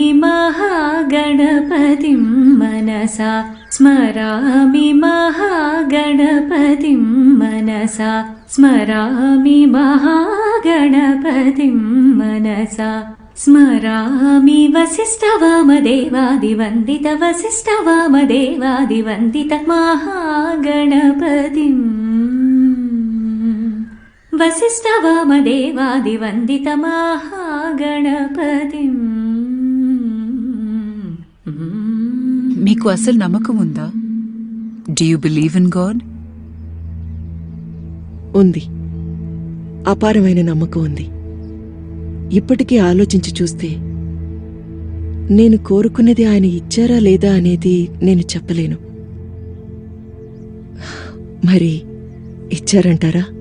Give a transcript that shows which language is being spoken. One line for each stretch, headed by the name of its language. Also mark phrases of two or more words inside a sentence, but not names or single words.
Sanskrit: महागणपतिं मनसा स्मरामि, महागणपतिं मनसा स्मरामि, महागणपतिं मनसा स्मरामि, वसिष्ठवामदेवादिवन्दित वसिष्ठवामदेवादिवन्दित महागणपतिम्, वसिष्ठवामदेवादिवन्दित महागणपतिम्.
Telugu: మీకు అసలు నమ్మకం ఉందా?
English: Do you believe in God?
Telugu: ఉంది, అపారమైన నమ్మకం ఉంది. ఇప్పటికీ ఆలోచించి చూస్తే నేను కోరుకున్నది ఆయన ఇచ్చారా లేదా అనేది నేను చెప్పలేను. మరి ఇచ్చారంటారా?